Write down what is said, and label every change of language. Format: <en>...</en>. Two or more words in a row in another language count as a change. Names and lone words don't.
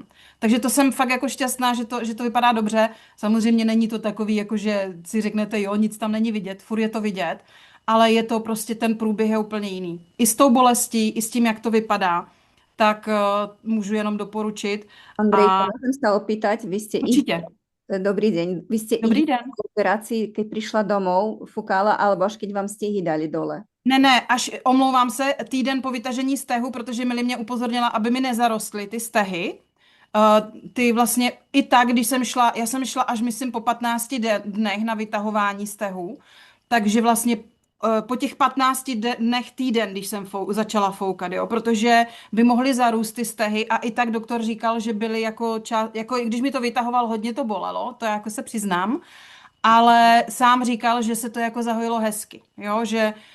<cs>Takže to jsem fakt jako šťastná, že to vypadá dobře. Samozřejmě není to takový, jako že si řeknete, jo, nic tam není vidět, furt je to vidět, ale je to prostě, ten průběh je úplně jiný. I s tou bolestí, i s tím, jak to vypadá, tak můžu jenom doporučit.</cs> <sk>Andrejka, môžem sa opýtať, vy ste Určite. Dobrý deň, vy ste</sk> <cs>Dobrý ich den.</cs> <sk>po operácii, keď prišla domov, fúkala, alebo až keď vám stehy dali dole?</sk> <cs>Ne, až omlouvám se, týden po vytažení stehu, protože Mili mě upozornila, aby mi nezarostly ty stehy. Ty vlastně i tak, když jsem šla, já jsem šla až myslím po 15 dnech na vytahování stehů, takže vlastně po těch 15 dnech týden, když jsem začala foukat, jo, protože by mohly zarůst ty stehy a i tak doktor říkal, že byly jako když mi to vytahoval, hodně to bolelo, to jako se přiznám, ale sám říkal, že se to jako zahojilo hezky, jo, že</cs>